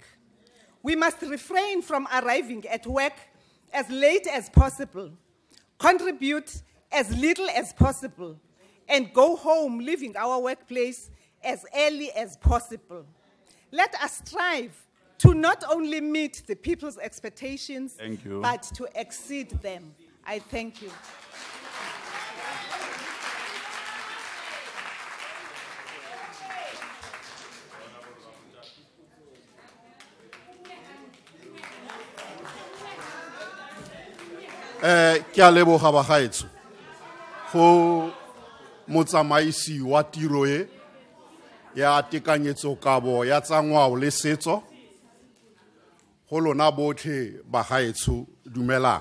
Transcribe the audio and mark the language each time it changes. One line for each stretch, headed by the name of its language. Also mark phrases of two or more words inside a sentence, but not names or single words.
English: We must refrain from arriving at work as late as possible, contribute as little as possible, and go home leaving our workplace as early as possible. Let us strive to not only meet the people's expectations, but to exceed them. I thank you.
Tswana: Ke a leboga bagaetsho go motsamaisi wa tiro e ya tekanyetsokabo ya tsa ngwao le setso go lona botlhe bagaetsho dumelang.